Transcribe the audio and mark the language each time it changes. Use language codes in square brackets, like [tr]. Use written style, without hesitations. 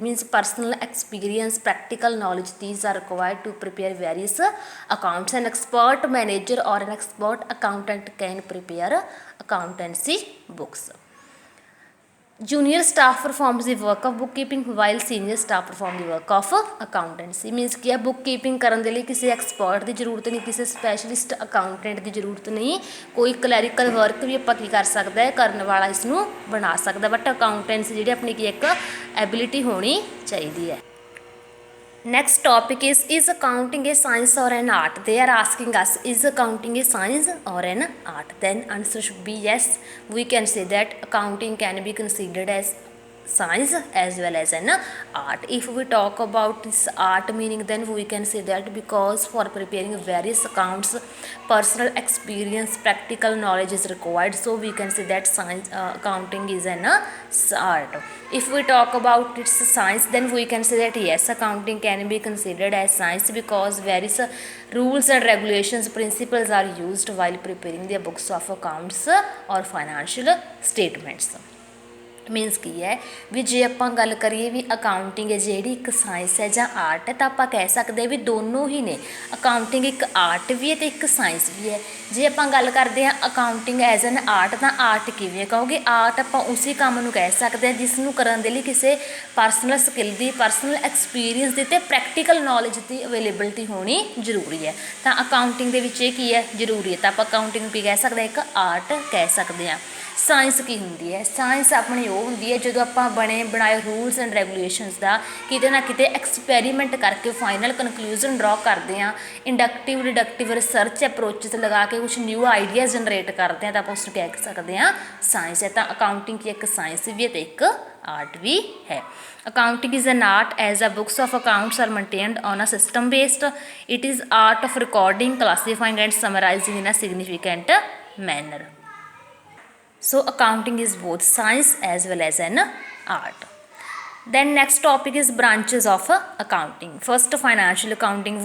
[en] Means personal experience, practical knowledge, these are required to prepare various accounts. An expert manager or an expert accountant can prepare accountancy books. Junior staff performs the work of bookkeeping, while senior staff perform the work of accountancy. [pa] Means ਕੀ ਹੈ, book keeping ਕਰਨ ਦੇ ਲਈ ਕਿਸੇ expert ਦੀ ਜ਼ਰੂਰਤ ਨਹੀਂ, ਕਿਸੇ specialist accountant ਦੀ ਜ਼ਰੂਰਤ ਨਹੀਂ। ਕੋਈ ਕਲੈਰੀਕਲ ਵਰਕ ਵੀ ਆਪਾਂ ਕੀ ਕਰ ਸਕਦਾ ਹੈ, ਕਰਨ ਵਾਲਾ ਇਸ ਨੂੰ ਬਣਾ ਸਕਦਾ, ਬਟ ਅਕਾਊਂਟੈਂਸੀ ਜਿਹੜੀ ਆਪਣੀ ਕੀ ਇੱਕ ਐਬਿਲਿਟੀ ਹੋਣੀ ਚਾਹੀਦੀ ਹੈ। Next topic is accounting a science or an art? They are asking us, is accounting a science or an art? Then answer should be yes. We can say that accounting can be considered as science as well as an art. If we talk about this art meaning, then we can say that because for preparing various accounts, personal experience, practical knowledge is required, so we can say that science accounting is an art. If we talk about its science, then we can say that yes, accounting can be considered as science because various rules and regulations, principles are used while preparing the books of accounts or financial statements. Means ਕੀ ਹੈ ਵੀ ਜੇ ਆਪਾਂ ਗੱਲ ਕਰੀਏ ਵੀ accounting ਹੈ ਜਿਹੜੀ ਇੱਕ science ਹੈ ਜਾਂ ਆਰਟ ਹੈ, ਤਾਂ ਆਪਾਂ ਕਹਿ ਸਕਦੇ ਹਾਂ ਵੀ ਦੋਨੋਂ ਹੀ ਨੇ। ਅਕਾਊਂਟਿੰਗ ਇੱਕ ਆਰਟ ਵੀ ਹੈ ਅਤੇ ਇੱਕ ਸਾਇੰਸ ਵੀ ਹੈ। ਜੇ ਆਪਾਂ ਗੱਲ ਕਰਦੇ ਹਾਂ ਅਕਾਊਂਟਿੰਗ ਐਜ਼ ਐਨ ਆਰਟ, ਤਾਂ ਆਰਟ ਕਿਵੇਂ ਕਹੋਗੇ? ਆਰਟ ਆਪਾਂ ਉਸੇ ਕੰਮ ਨੂੰ ਕਹਿ ਸਕਦੇ ਹਾਂ ਜਿਸ ਨੂੰ ਕਰਨ ਦੇ ਲਈ ਕਿਸੇ ਪਰਸਨਲ ਸਕਿੱਲ ਦੀ, ਪਰਸਨਲ ਐਕਸਪੀਰੀਅੰਸ ਦੀ ਅਤੇ ਪ੍ਰੈਕਟੀਕਲ ਨੌਲੇਜ ਦੀ ਅਵੇਲੇਬਿਲਿਟੀ ਹੋਣੀ ਜ਼ਰੂਰੀ ਹੈ। ਤਾਂ ਅਕਾਊਂਟਿੰਗ ਦੇ ਵਿੱਚ ਇਹ ਕੀ ਹੈ, ਜ਼ਰੂਰੀ ਹੈ। ਤਾਂ ਆਪਾਂ ਅਕਾਊਂਟਿੰਗ ਕੀ ਕਹਿ ਸਕਦੇ ਹਾਂ, ਇੱਕ ਆਰਟ ਕਹਿ ਸਕਦੇ ਹਾਂ। ਸਾਇੰਸ ਕੀ ਹੁੰਦੀ ਹੈ? ਸਾਇੰਸ ਆਪਣੀ ਉਦੋਂ ਹੁੰਦੀ ਹੈ ਜਦੋਂ ਆਪਾਂ ਬਣੇ ਬਣਾਏ ਰੂਲਸ ਐਂਡ ਰੈਗੂਲੇਸ਼ਨਸ ਦਾ ਕਿਤੇ ਨਾ ਕਿਤੇ ਐਕਸਪੈਰੀਮੈਂਟ ਕਰਕੇ ਫਾਈਨਲ ਕਨਕਲੂਜਨ ਡਰਾ ਕਰਦੇ ਹਾਂ, ਇੰਡਕਟਿਵ ਡਿਡਕਟਿਵ ਰਿਸਰਚ ਅਪਰੋਚਸ ਲਗਾ ਕੇ ਕੁਛ ਨਿਊ ਆਈਡੀਆਜ਼ ਜਨਰੇਟ ਕਰਦੇ ਹਾਂ, ਤਾਂ ਆਪਾਂ ਉਸਨੂੰ ਕਹਿ ਸਕਦੇ ਹਾਂ ਸਾਇੰਸ ਹੈ। ਤਾਂ ਅਕਾਊਂਟਿੰਗ ਕੀ ਇੱਕ ਸਾਇੰਸ ਵੀ ਹੈ ਅਤੇ ਇੱਕ ਆਰਟ ਵੀ ਹੈ। [en] Accounting is an art as the books of accounts are maintained on a system based. It is art of recording, classifying and summarizing in a significant manner. So accounting is both science as well as an art. Then next topic is branches of accounting. First, financial accounting.